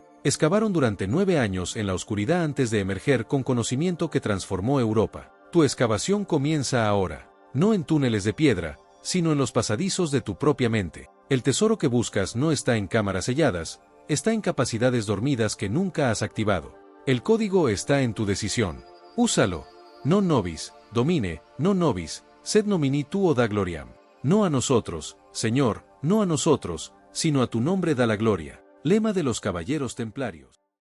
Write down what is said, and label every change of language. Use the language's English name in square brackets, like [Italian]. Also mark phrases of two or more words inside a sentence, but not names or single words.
[Spanish] Excavaron durante 9 años en la oscuridad antes de emerger con conocimiento que transformó Europa. Tu excavación comienza ahora, no en túneles de piedra, sino en los pasadizos de tu propia mente. El tesoro que buscas no está en cámaras selladas, está en capacidades dormidas que nunca has activado. El código está en tu decisión. Úsalo. [Latin] Non nobis, domine, non nobis, sed nomini tuo da gloriam. [Spanish] No a nosotros, Señor, no a nosotros, sino a tu nombre da la gloria. Lema de los Caballeros Templarios.